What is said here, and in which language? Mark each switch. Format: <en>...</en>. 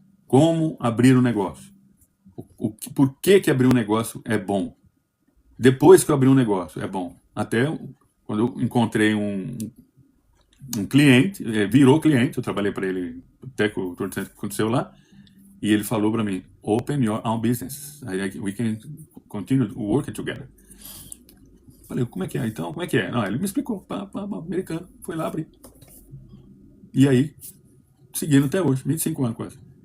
<pt>Como abrir um negócio? Por que abrir um negócio é bom? Depois que eu abri um negócio é bom. Até quando eu encontrei um cliente, virou cliente, eu trabalhei para ele, até que aconteceu lá, e ele falou para mim,</pt> <en>open your own business. We can continue working together.</en> <pt>Falei, como é que é? Então, como é que é? Não, ele me explicou, americano, foi lá abrir. E aí, seguindo até hoje, 25 anos quase.</pt>